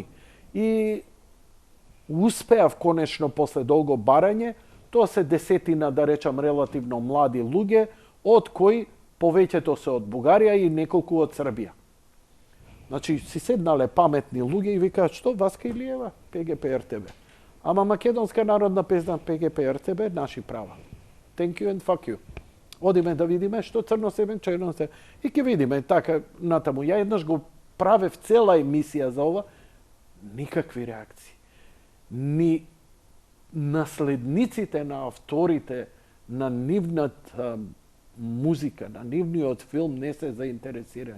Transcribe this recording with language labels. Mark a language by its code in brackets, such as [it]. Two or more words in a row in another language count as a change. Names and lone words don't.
[mk] И успеав конечно после долго барање, тоа се десетина, да речам, релативно млади луѓе, од кои повеќето се од Бугарија и неколку од Србија. Значи, си седнале паметни луѓе и викаат, што, Васка Илиева, ПГП РТБ. Ама македонска народна песна ПГП РТБ, наши права. [en] Thank you and fuck you. [mk] Одиме да видиме што црно себе, черно се. И ќе видиме така натаму. Ја еднаш го правев цела емисија за ова, никакви реакции. Ни наследниците на авторите на нивната музика, на нивниот филм не се заинтересирани.